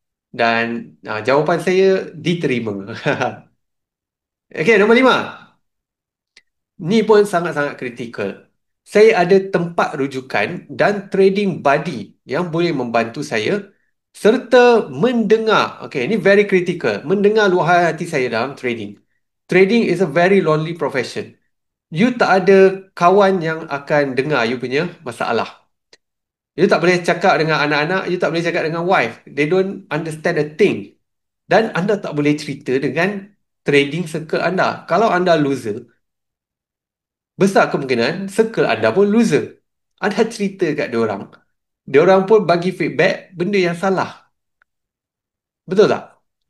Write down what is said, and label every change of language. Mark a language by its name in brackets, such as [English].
[Malay] Dan jawapan saya diterima. Okay, nombor 5. Ni pun sangat-sangat kritikal. Saya ada tempat rujukan dan trading buddy yang boleh membantu saya serta mendengar. Okay, ini [English] very critical. [Malay] Mendengar luahan hati saya dalam trading. [English] Trading is a very lonely profession. [Malay] You tak ada kawan yang akan dengar you punya masalah. You tak boleh cakap dengan anak-anak, you tak boleh cakap dengan wife. [English] They don't understand a thing. [Malay] Dan anda tak boleh cerita dengan trading circle anda. Kalau anda loser, besar kemungkinan circle anda pun loser. Anda cerita kat diorang. Diorang pun bagi feedback benda yang salah. Betul tak?